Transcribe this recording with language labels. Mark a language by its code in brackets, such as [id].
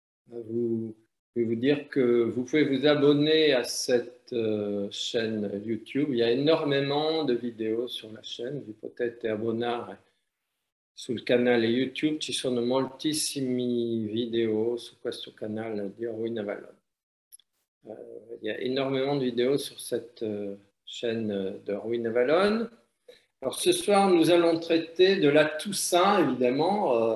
[fr] Je vais vous dire que vous pouvez vous abonner à cette chaîne YouTube. Il y a énormément de vidéos sur la chaîne. [it] Vi potete abbonare sul canale YouTube. Ci sono moltissimi video su questo canale di Erwin Avalon. [fr] Il y a énormément de vidéos sur cette chaîne d'Erwin Avalon. Alors ce soir, nous allons traiter de la Toussaint, évidemment.